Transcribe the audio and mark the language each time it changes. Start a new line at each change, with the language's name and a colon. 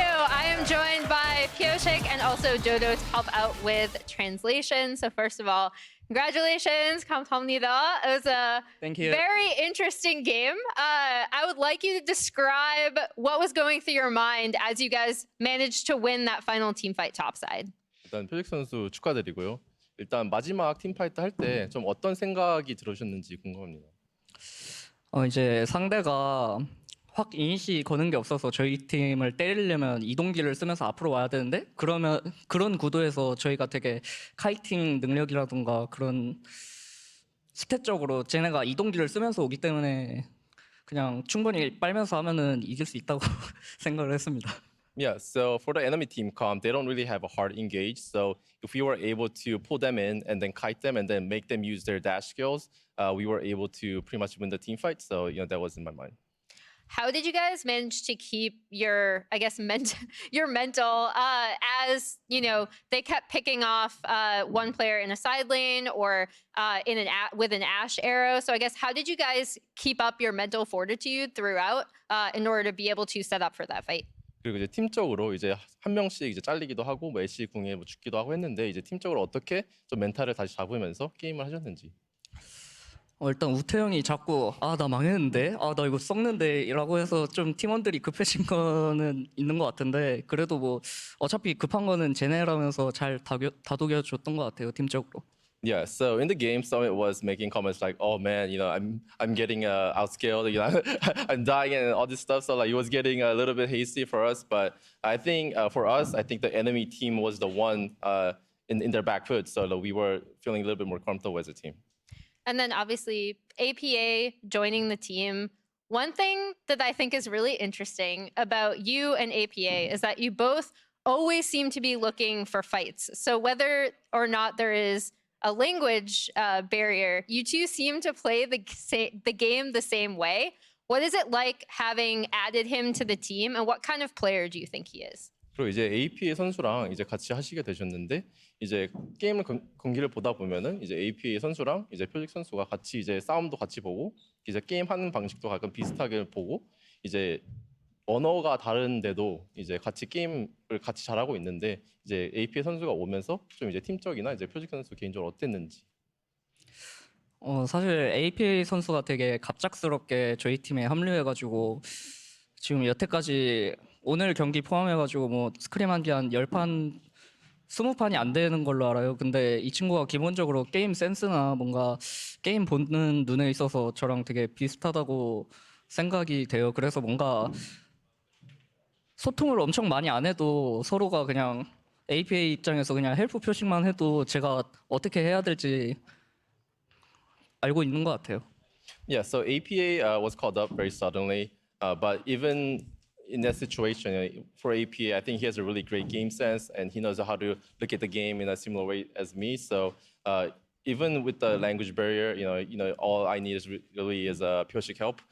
English: I am joined by Pyosik and also Jodo to help out with translation. So first of all, congratulations,
Korean: 감사합니다.
English: It was a very interesting game. I would like you to describe what was going through your mind as you guys managed to win that final teamfight topside.
Korean: 일단 표식 선수 축하드리고요. 일단 마지막 팀파이트 할 때 좀 어떤 생각이 들으셨는지 궁금합니다. 이제 상대가 확 이니시 거는 게 없어서 저희 팀을 때리려면 이동기를 쓰면서 앞으로 와야 되는데 그런 구도에서 저희가 되게 카이팅 능력이라든가 그런 스탯적으로 쟤네가 이동기를 쓰면서 오기 때문에 그냥 충분히 빨면서 하면은 이길 수 있다고 생각을 했습니다.
English: Yeah, so for the enemy team comp, they don't really have a hard engage. So if we were able to pull them in and then kite them and then make them use their dash skills, we were able to pretty much win the team fight. So that was in my mind. How did you guys manage to keep your, I guess, your mental as, they kept picking off one player in a side lane or with an Ashe arrow. So I guess, how did you guys keep up your mental fortitude throughout in order to be able to set up for that fight?
Korean: 그리고 이제 팀적으로 이제 한 명씩 이제 잘리기도 하고 뭐 애쉬 궁에 뭐 죽기도 하고 했는데 이제 팀적으로 어떻게 좀 멘탈을 다시 잡으면서 게임을 하셨는지. 일단 우태 형이 자꾸 나 망했는데 나 이거 썩는데 라고 해서 좀 팀원들이 급해진 거는 있는 것 같은데 그래도 뭐 어차피 급한 거는 쟤네라면서 잘 다독여줬던 것 같아요 팀적으로.
English: Yeah, so in the game, Summit was making comments like, "Oh man, I'm getting outscaled, I'm dying and all this stuff." So like, it was getting a little bit hasty for us. But I think for us, I think the enemy team was the one in their back foot, so we were feeling a little bit more comfortable as a team. And then obviously APA joining the team One thing that I think is really interesting about you and APA is that you both always seem to be looking for fights. So whether or not there is a language barrier, you two seem to play the game the same way. What is it like having added him to the team, and what kind of player do you think he is?
Korean: 그리고 이제 APA 선수랑 이제 같이 하시게 되셨는데 이제 게임을 경기를 보다 보면은 이제 APA 선수랑 이제 표식 선수가 같이 이제 싸움도 같이 보고 이제 게임 하는 방식도 약간 비슷하게 보고 이제 언어가 다른데도 이제 같이 게임을 같이 잘하고 있는데 이제 APA 선수가 오면서 좀 이제 팀적이나 이제 표식 선수 개인적으로 어땠는지. 사실 APA 선수가 되게 갑작스럽게 저희 팀에 합류해가지고 지금 여태까지 오늘 경기 포함해가지고 뭐 스크림한 게 한 10판, 20판이 안 되는 걸로 알아요. 근데 이 친구가 기본적으로 게임 센스나 뭔가 게임 보는 눈에 있어서 저랑 되게 비슷하다고 생각이 돼요. 그래서 뭔가 소통을 엄청 많이 안 해도 서로가 그냥 APA 입장에서 그냥 헬프 표식만 해도 제가 어떻게 해야 될지 알고 있는 것 같아요.
English: Yeah, so APA was called up very suddenly, but even in that situation, for APA, I think he has a really great game sense and he knows how to look at the game in a similar way as me. So even with the language barrier, you know, all I need is really is Pyosik help.